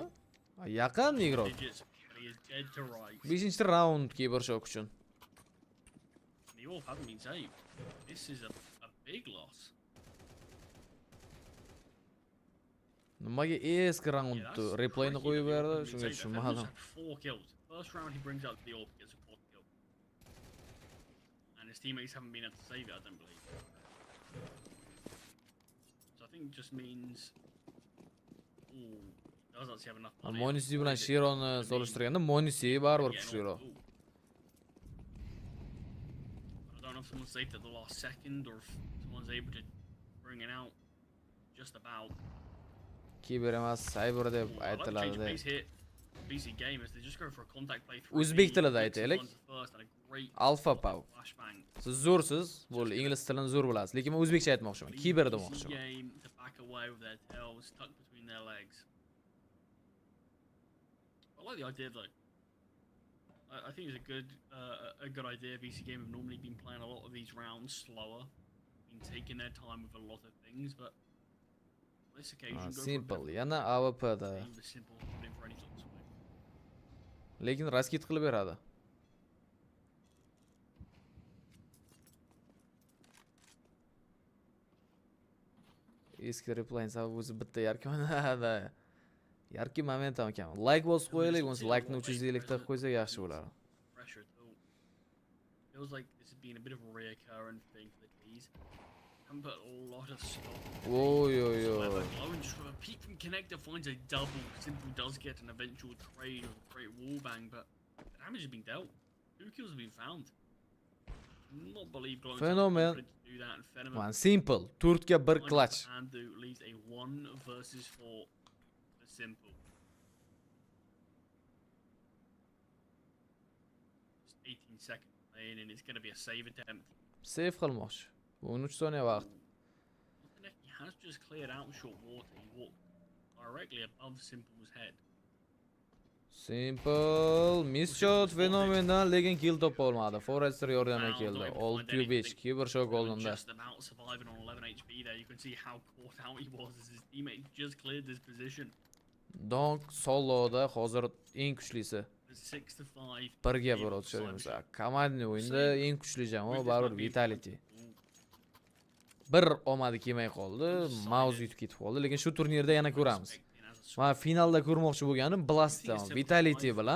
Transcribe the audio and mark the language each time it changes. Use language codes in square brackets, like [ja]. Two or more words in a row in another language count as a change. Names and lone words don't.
[uz] Yaqin igrok. 5-chi raund Kibershok uchun. Nimaga eski raundni replayni qo'yib berdi? Shunga tushunmadim. [en] First round he brings out the orb, gets a quad kill. And his teammates haven't been able to save it, I don't believe. So I think it just means [uz] Monisi bilan Shironi solishtirganda Monisi baribir kuchliroq. [en] I don't know if someone's saved at the last second or if someone's able to bring it out just about. [uz] Kiber emas, Cyber deb aytiladi. [en] BC gamers, they just go for a contact play through. [uz] O'zbek tilida aytaylik. Alpha Pow. Siz zo'rsiz, bo'ldi, ingliz tilini zo'r bilasiz, lekin men o'zbekcha aytmoqchiman. Kiber demoqchiman. [en] I like the idea though. I think it's a good idea. BC Game have normally been playing a lot of these rounds slower, been taking their time with a lot of things, but this occasion simple. [uz] Yana AWP-da. Lekin raskit qilib beradi. Eski replayni sababi o'zi bitta yarki da. Yarki moment ham kam. Like bosib qo'yaylik, bo'lmasa like-ni 350 ta qo'ysak yaxshi bo'ladi. [en] Feels like this has been a bit of a recurrent thing for the T's. Haven't put a lot of stock. Oh yo. Glowing just from a peek from connector finds a double. Simple does get an eventual trade or a great wallbang, but the damage has been dealt. 2 kills have been found. Not believe Glowing Fenomen. To do that, and Fenomen. [uz] Man, simple. 4 ga 1 clutch. [en] And leaves a 1 versus 4 for Simple. Just 18 seconds playing, and it's going to be a save attempt. [uz] Save qilmoqchi. 13 soniya vaqt. [en] He has just cleared out short water. He walked directly above Simple's head. [uz] Simple [en] miss shot [uz] Fenomendan, lekin kill topa olmadi. Forester yordamga keldi. 6-5 Kibershok oldinda. [en] Just about surviving on 11 HP there. You can see how caught out he was as his teammate just cleared this position. [uz] Donk soloda hozir eng kuchlisi. 6-5. Birga bir o'tishamiz. Komandni o'yinda eng kuchli jamoa baribir Vitality. Bir omadi kelmay qoldi, mouse yutib ketib qoldi, lekin shu turnirda yana ko'ramiz. Men finalda ko'rmoqchi bo'lganim Blast'da, Vitality bilan.